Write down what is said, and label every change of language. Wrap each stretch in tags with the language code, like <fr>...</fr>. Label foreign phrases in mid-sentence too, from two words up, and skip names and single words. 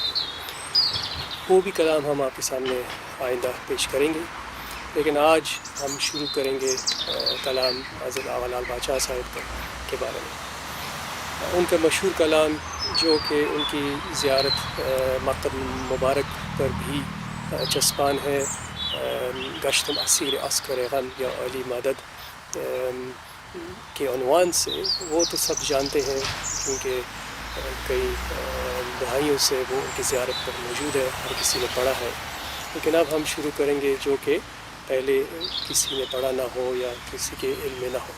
<ur>وہ بھی کلام ہم آپ کے سامنے آئندہ پیش کریں گے، لیکن آج ہم شروع کریں گے کلام حضرت آغا لال بادشاہ صاحب کے بارے میں۔ ان کا مشہور کلام جو کہ ان کی زیارت مقتل مبارک پر بھی چسپاں ہے، گشتم اسیر عسکر غم یا علی مدد کے عنوان سے، وہ تو سب جانتے ہیں کیونکہ کئی دہائیوں سے وہ ان کی زیارت پر موجود ہے، ہر کسی نے پڑھا ہے۔ لیکن اب ہم شروع کریں گے جو کہ پہلے کسی نے پڑھا نہ ہو یا کسی کے علم میں نہ ہو۔</ur>